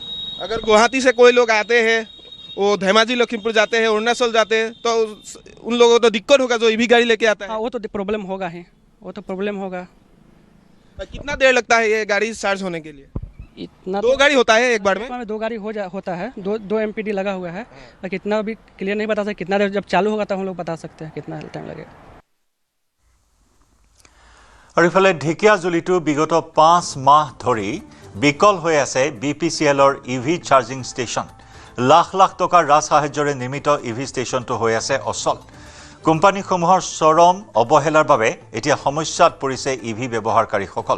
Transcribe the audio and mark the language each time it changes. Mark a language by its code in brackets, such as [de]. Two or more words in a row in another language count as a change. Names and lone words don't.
[hi] अगर गुवाहाटी से कोई लोग आते हैं, वो धेमाजी लखीमपुर जाते हैं, अरुणाचल जाते हैं, तो उन लोगों को तो दिक्कत होगा जो EV गाड़ी लेके आता है। हाँ, वो तो प्रॉब्लम होगा ही, वो तो प्रॉब्लम होगा। कितना देर लगता है ये गाड़ी चार्ज होने के लिए? इतना 2 गाड़ी होता है एक बार में? 2 गाड़ी होता है, 2 MPD लगा हुआ है, लेकिन इतना अभी क्लियर नहीं बता सकते कितना देर, जब चालू होगा तब हम लोग बता सकते हैं कितना टाइम लगेगा। [as] আৰু ইফালে ঢেকীয়াজুলিতো বিগত 5 মাহ ধৰি বিকল হৈ আছে BPCLৰ EV চাৰ্জিং ষ্টেচন। লাখ লাখ টকাৰ ৰাজ সাহায্যৰে নিৰ্মিত EV ষ্টেচনটো হৈ আছে অচল। কোম্পানীসমূহৰ চৰম অৱহেলাৰ বাবে এতিয়া সমস্যাত পৰিছে EV ব্যৱহাৰকাৰীসকল।